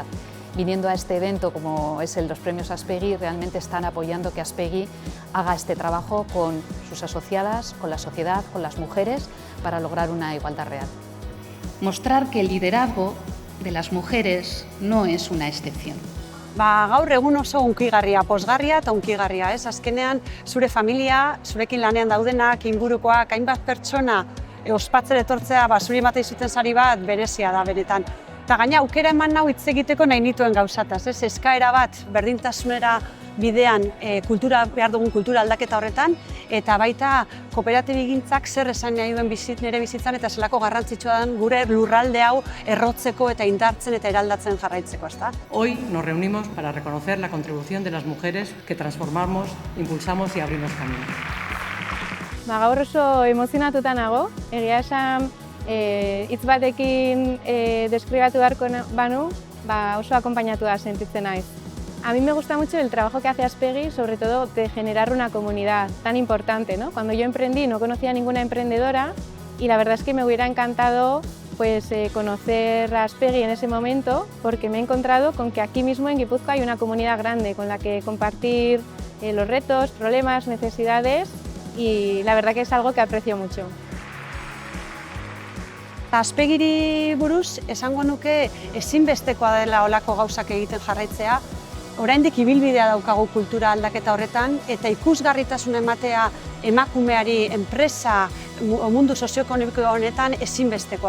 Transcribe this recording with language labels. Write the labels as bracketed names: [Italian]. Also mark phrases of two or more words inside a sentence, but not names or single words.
[Spanish] Viniendo a este evento, como es los premios Aspegui, realmente están apoyando que Aspegui haga este trabajo con sus asociadas, con la sociedad, con las mujeres, para lograr una igualdad real. Mostrar que el liderazgo de las mujeres no es una excepción. [Basque] Gaur egun oso hunkigarria, pozgarria eta hunkigarria, ez? Azkenean, zure familia, zurekin lanean daudenak, ingurukoak, hainbat pertsona ospatzera etortzea, zuri ematen zuten sari bat berezia da benetan. Eta gaina aukera eman nau hitz egiteko nahi nituen gauzataz, ez? Eskaera bat berdintasunera bidean behar dugun kultura aldaketa horretan, eta baita kooperatibigintzak zer esan nahi duen nire bizitzan eta zelako garrantzitsua den gure lurralde hau errotzeko eta indartzen eta eraldatzen jarraitzeko, ezta? [Spanish] Hoy nos reunimos para reconocer la contribución de las mujeres que transformamos, impulsamos y abrimos camino. [Basque] Gaur oso emozionatuta nago, egia esan hitz batekin deskribatu beharko banu, oso akonpainatua sentitzen naiz. [Spanish] A mí me gusta mucho el trabajo que hace Aspegui, sobre todo de generar una comunidad tan importante, ¿no? Cuando yo emprendí no conocía a ninguna emprendedora y la verdad es que me hubiera encantado conocer a Aspegui en ese momento, porque me he encontrado con que aquí mismo en Guipúzcoa hay una comunidad grande con la que compartir los retos, problemas, necesidades, y la verdad que es algo que aprecio mucho. [Basque] Aspegiri buruz esango nuke ezinbestekoa dela olako gauzak egiten jarraitzea. Oraindik ibilbidea daukagu kultura aldaketa horretan, eta ikusgarritasuna ematea emakumeari enpresa mundu sozioekonomiko honetan ezinbestekoa da.